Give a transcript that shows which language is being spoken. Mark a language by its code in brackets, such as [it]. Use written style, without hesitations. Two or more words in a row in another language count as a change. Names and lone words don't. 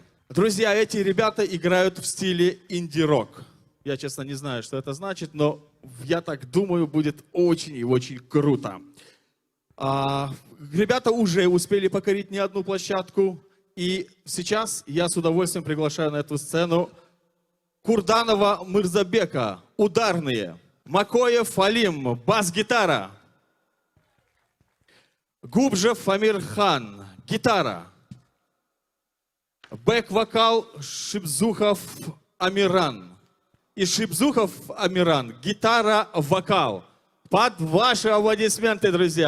[ru] Друзья, эти ребята играют в стиле инди-рок. Я, честно, не знаю, что это значит, но я так думаю, будет очень и очень круто. Ребята уже успели покорить не одну площадку, и сейчас я с удовольствием приглашаю на эту сцену Курданова Мырзабека, ударные, Макоев Алим, бас-гитара, Губжев Амирхан, гитара, бэк-вокал Шибзухов Амиран и Шибзухов Амиран, гитара-вокал. Под ваши аплодисменты, друзья.